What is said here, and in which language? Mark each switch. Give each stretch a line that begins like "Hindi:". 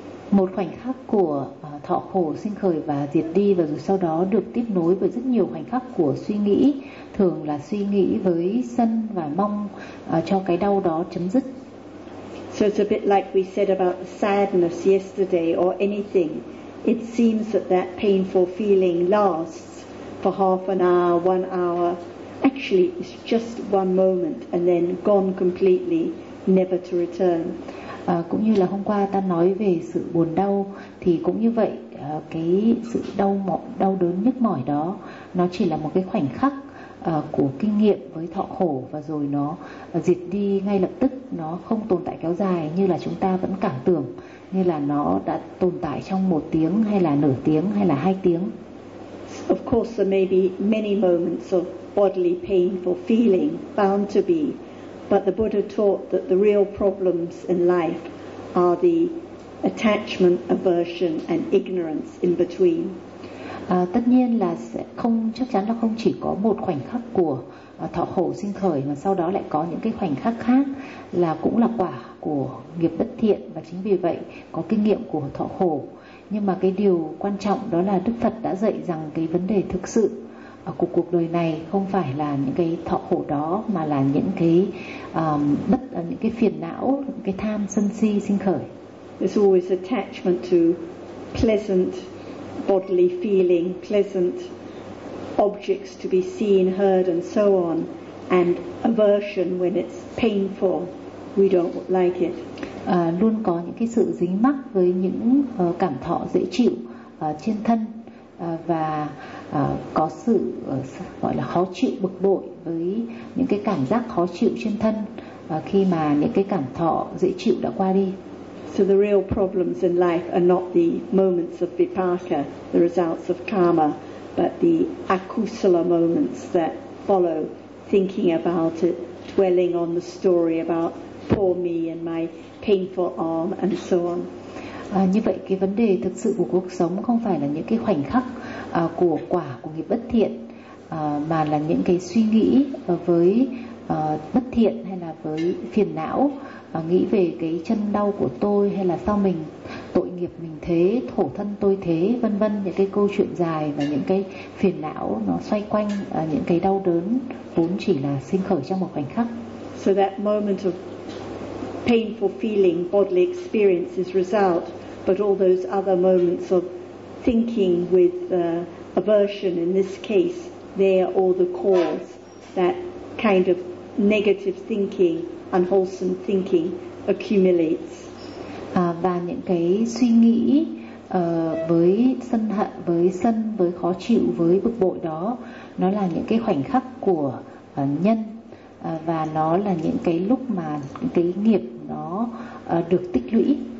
Vietnamese: Một khoảnh khắc của thọ khổ sinh khởi và diệt đi, và rồi sau đó được tiếp nối với rất nhiều khoảnh khắc của suy nghĩ, thường là suy nghĩ với sân và mong cho cái đau đó chấm dứt.
English: So it's a bit like we said about sadness yesterday or anything. It seems that that painful feeling lasts for half an hour, 1 hour. Actually, it's just one moment and then gone completely, never to return.
Vietnamese: Cũng như là hôm qua ta nói về sự buồn đau, thì cũng như vậy, cái sự đau đớn nhức mỏi đó, nó chỉ là một cái khoảnh khắc của kinh nghiệm với thọ khổ, và rồi nó diệt đi ngay lập tức, nó không tồn tại kéo dài như là chúng ta vẫn cảm tưởng, như là nó đã tồn tại trong một tiếng hay là nửa tiếng hay là hai tiếng.
English: Of course there may be many moments of bodily painful feeling, bound to be, but the Buddha taught that the real problems in life are the attachment, aversion and ignorance in between.
Vietnamese: Tất nhiên là sẽ không, chắc chắn là không chỉ có một khoảnh khắc của thọ khổ sinh khởi, mà sau đó lại có những cái khoảnh khắc khác là cũng là quả của nghiệp bất thiện, và chính vì vậy có kinh nghiệm của thọ khổ. Nhưng mà cái điều quan trọng đó là Đức Phật đã dạy rằng cái vấn đề thực sự của cuộc đời này không phải là những cái thọ khổ đó, mà là những cái những cái phiền não, những cái tham sân si sinh khởi.
English: It's always attachment to pleasant bodily feeling, pleasant objects to be seen, heard and so on, and aversion when it's painful, we don't like it.
Vietnamese: Luôn có những cái sự dính mắc với những cảm thọ dễ chịu trên thân, và có sự gọi là khó chịu, bực bội với những cái cảm giác khó chịu trên thân khi mà những cái cảm thọ dễ chịu đã qua đi.
English: So the real problems in life are not the moments of vipaka, the results of karma, but the akusala moments that follow, thinking about it, dwelling on the story about poor me and my painful arm and so on.
Vietnamese: Như vậy cái vấn đề thực sự của cuộc sống không phải là những cái khoảnh khắc của quả của nghiệp bất thiện, mà là những cái suy nghĩ với bất thiện hay là với phiền não, nghĩ về cái chân đau của tôi, hay là sao mình tội nghiệp mình thế, thổ thân tôi thế, vân vân, những cái câu chuyện dài và những cái phiền não nó xoay quanh những cái đau đớn vốn chỉ là sinh khởi trong một khoảnh khắc.
English: So that moment of painful feeling, bodily experience is result, but all those other moments of thinking with aversion in this case, they are all the cause, that kind of negative thinking, unwholesome thinking accumulates.
Vietnamese: Và những cái suy nghĩ với sân hận, với sân, với khó chịu, với bực bội đó, nó là những cái khoảnh khắc của nhân, và nó là những cái lúc mà cái nghiệp nó được tích lũy.